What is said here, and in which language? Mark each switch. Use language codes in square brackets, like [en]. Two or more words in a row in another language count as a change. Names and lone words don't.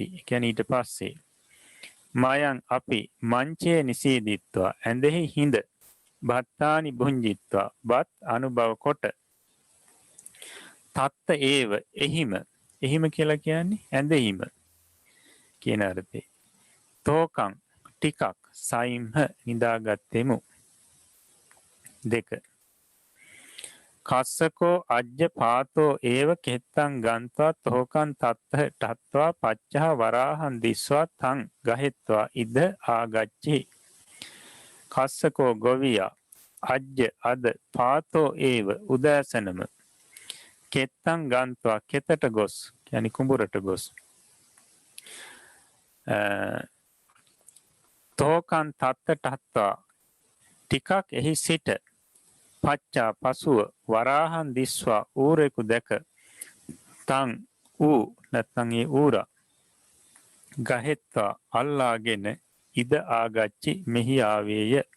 [si] කියන්නේ ඊට පස්සේ මයන් අපි [pi] මංචේ නිසීදිත්වා [si] ඇඳෙහි හිඳ [pi] භත්තානි භුංජිත්වා [si] බත් අනුභව කොට [pi] තත්ත ඒව [si] එහිම එහිම කියලා කියන්නේ ඇඳෙහිම කියන අර්ථේ. තෝකං ටිකක් සයිම්හ නිදාගත්තෙමු. [pi] 2 කස්සකෝ අජ්ජ පාතෝ ඒව කෙත්තං ගන්ත්වා තෝකං තත්ත ඨත්වා පච්චහ වරාහං දිස්වා තං ගහෙත්වා ඉද ආගච්චි. [si] කස්සකෝ ගොවියා අජ්ජ අද [pi] පාතෝ ඒව [si] උදෑසනම [pi] කෙත්තං ගන්ත්වා [si] කෙතට ගොස් කියන්නේ කුඹුරට ගොස් [pi] තෝකං තත්ත ඨත්වා [si] ටිකක් එහි සිට පච්චා පසුව [pi] වරාහන් දිස්වා [si] ඌරෙකු දැක තං ඌ නැත්නම් ඒ ඌරා ගහෙත්වා අල්ලාගෙන [pi] ඉද ආගච්චි [si] මෙහි ආවේය.